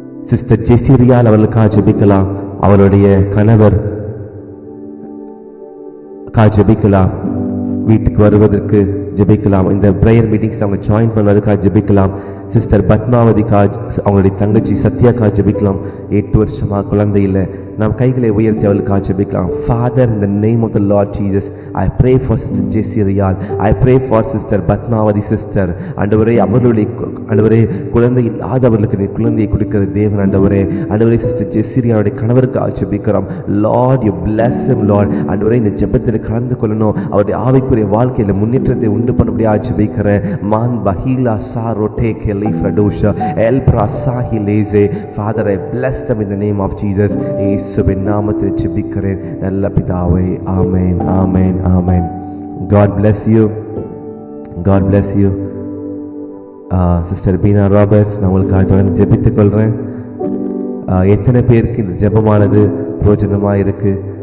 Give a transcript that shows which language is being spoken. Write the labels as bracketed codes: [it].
[ta] Sister ஜெசிரியால் அவர்களுக்காக ஜெபிக்கலாம். அவருடைய கணவர் ஜெபிக்கலாம். வீட்டுக்கு வருவதற்கு ஜெபிக்கலாம். இந்த பிரேயர் மீட்டிங்ஸ் அவங்க ஜாயின் பண்ணுவதற்காக ஜெபிக்கலாம். சிஸ்டர் பத்மாவதிக்கா, அவங்களுடைய தங்கச்சி சத்யாக்கா ஜெபிக்கலாம். 8 வருஷமாக குழந்தை இல்லை. நாம் கைகளை உயர்த்தி அவளுக்காக ஜெபிக்கலாம். [en] Father, in the name of the Lord Jesus, I pray for Sister Jessie Riyal. I pray for Sister Patmavati sister. [ta] ஆண்டவரே, ஆண்டவரே, குழந்தை இல்லாதவர்களுக்கு நீ குழந்தையை கொடுக்கிற தேவன் ஆண்டவரே. ஆண்டவரே, சிஸ்டர் ஜெஸ்ஸி ரியாலுடைய கணவருக்காக ஜெபிக்கிறோம். [en] Lord, you bless him Lord. [ta] ஆண்டவரே, இந்த ஜெபத்தில் கலந்து கொள்ளணும். அவருடைய ஆவிக்குரிய வாழ்க்கையில் முன்னேற்றத்தை உண்டு பண்ணபடியாக ஜெபிக்கிறேன். மான் பஹீலா sorrow take லீஃப்ரடோஷா எல்ப்ரா Sahi லேசே. [en] Father, I bless them in the name of Jesus. [ta] இயேசுவின் நாமத்தில் ஜெபிக்கிறேன் நல்ல பிதாவே. ஆமென், ஆமென், ஆமென். [en] God bless you. God bless you. [ta] Sister Beena Roberts, நான் உங்களுக்காக தொடர்ந்து ஜெபித்துக் கொள்கிறேன். எத்தனை பேருக்கு இந்த ஜெபமானது பிரயோஜனமாக இருக்குது?